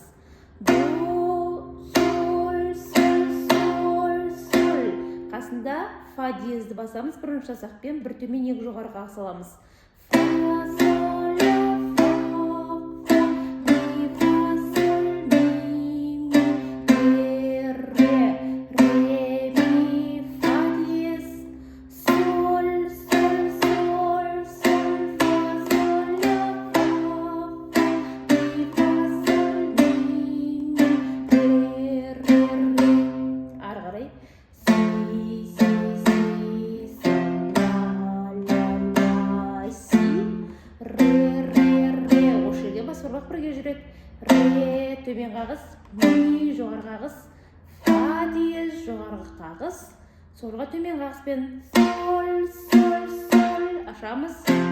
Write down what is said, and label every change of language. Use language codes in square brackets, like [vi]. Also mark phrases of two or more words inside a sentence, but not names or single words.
[kk] До, соль, соль, соль, соль. Қасында фа диезді басамыз. Бірінші саусақпен бір төмен екі жоғары қағыс аламыз. Фа, соль, фа, ми, фа, соль, ми, ре, ми, фа диез, соль, соль, соль, соль, фа, соль, фа, ми, фа, соль, ми, ре. Ары қарай. Си, си, соль, ла, си, ре. Осы жерде бас бармақ бірге жүреді. Ре, төмен қағыс, ми, жоғары қағыс, фа диез, жоғарғы қағыс, солға төмен қағыспен соль, соль, соль, ашамыз.